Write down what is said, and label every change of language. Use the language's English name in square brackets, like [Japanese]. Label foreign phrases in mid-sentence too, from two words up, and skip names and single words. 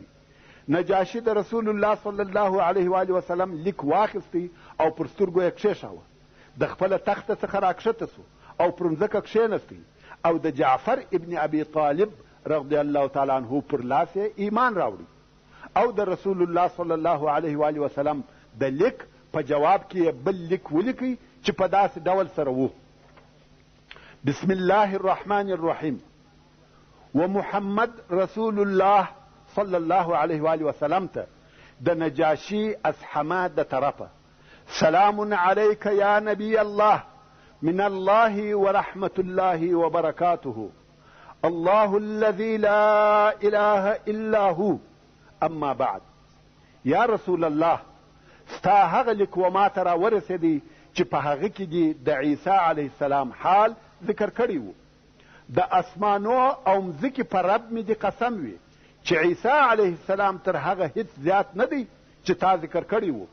[Pashto] نجاشي د رسول الله [Arabic] صلی الله علیه و وسلم [Pashto] لیک واخیستی او پر سترګو یې کښېښاوه، د خپله تخته څخه راکښته سو او پر مځکه کښېنستی او د جعفر ابن ابي طالب [Arabic] رضی الله تعالی عنه [Pashto] پر لاس یې ایمان راوړي او د رسول الله [Arabic] صلی الله علیه و وسلم [Pashto] د لیک په جواب کې بل لیک ولیکئ چې په داسې ډول سره وو: [Arabic] بسم الله الرحمن الرحیم ومحمد رسول الله صلی الله علیه و وسلم [Pashto] ته د نجاشي اصحمه د طرفه [Arabic] سلام علیک یا نبی الله من الله ورحمة الله وبركاته الله الذي لا إله إلا هو اما بعد. [Pashto] یا رسول الله ستا هغه لیک و ما ته راورسېدی چې په هغه کې دې د عیسی [Arabic] علیه السلام [Pashto] حال ذکر کړی و. د اسمانو او مځکې په رب مې دې قسم وي چې عیسی [Arabic] علیه السلام [Pashto] تر هغه هیڅ زیات نه دی چې تا ذکر کړی و.